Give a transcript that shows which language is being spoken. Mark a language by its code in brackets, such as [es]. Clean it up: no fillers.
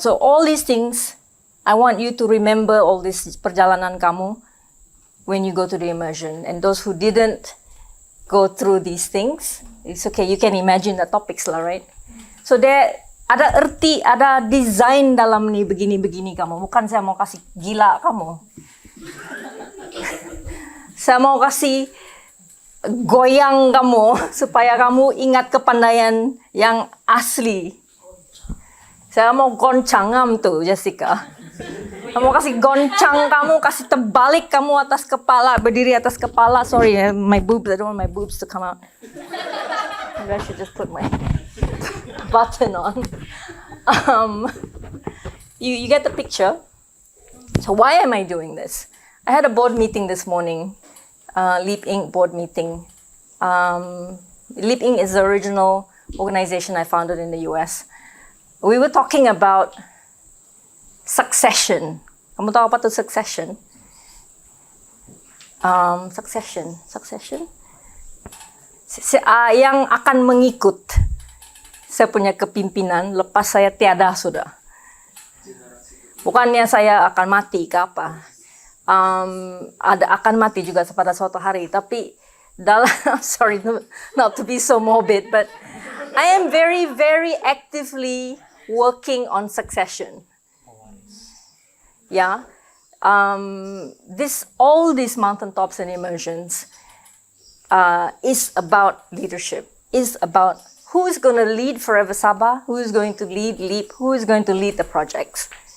[en] So all these things, I want you to remember all this [ms] perjalanan kamu [en] when you go to the immersion. And those who didn't go through these things, it's okay, you can imagine the topics lah, right? So there [ms] ada erti, ada design dalam ni begini-begini kamu. Bukan saya mau kasih gila kamu. Saya mau kasih goyang kamu supaya kamu ingat kepandaian yang asli. Saya mau goncang kamu tuh, Jessica. Kamu kasih goncang kamu, kasih terbalik kamu atas kepala, berdiri atas kepala. [en] Sorry, my boobs, I don't want my boobs to come out. Maybe I should just put my button on. You get the picture. So why am I doing this? I had a board meeting this morning, Leap Inc. board meeting. Leap Inc. is the original organization I founded in the US. We were talking about succession. [ms] Kamu tahu apa tuh succession? [en] Succession? [ms] Yang akan mengikut saya punya kepimpinan lepas saya tiada sudah. Bukannya saya akan mati ke apa. Akan mati juga pada suatu hari. Tapi dalam, [en] sorry not to be so morbid, but I am very, very actively working on succession. Yeah. All these mountaintops and immersions is about leadership, is about who is going to lead Forever Sabah, who is going to lead LEAP, who is going to lead the projects.